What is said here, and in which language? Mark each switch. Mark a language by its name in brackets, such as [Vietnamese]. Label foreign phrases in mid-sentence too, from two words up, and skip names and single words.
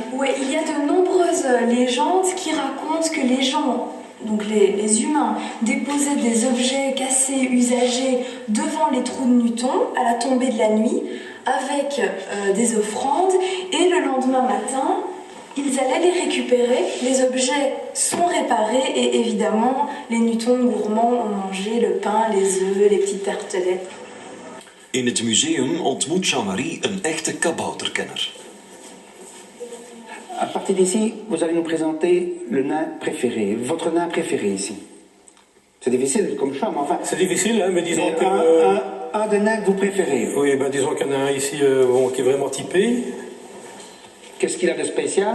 [French] Oui, il y a de nombreuses légendes qui racontent que les gens, donc les humains, déposaient des objets cassés, usagés devant les trous de nutons à la tombée de la nuit, avec des offrandes, et le lendemain matin, ils allaient les récupérer, les objets sont réparés, et évidemment, les nutons gourmands ont mangé le pain, les œufs, les petites tartelettes. [Dutch] In het museum ontmoet Jean-Marie een echte kabouterkenner. [French] À partir d'ici, vous allez nous présenter le nain préféré, votre nain préféré ici. C'est difficile comme choix, mais enfin... C'est difficile, hein, mais disons que... Un des nains que vous préférez. Oui, ben disons qu'il y en a un ici qui est vraiment typé. Qu'est-ce qu'il a de spécial?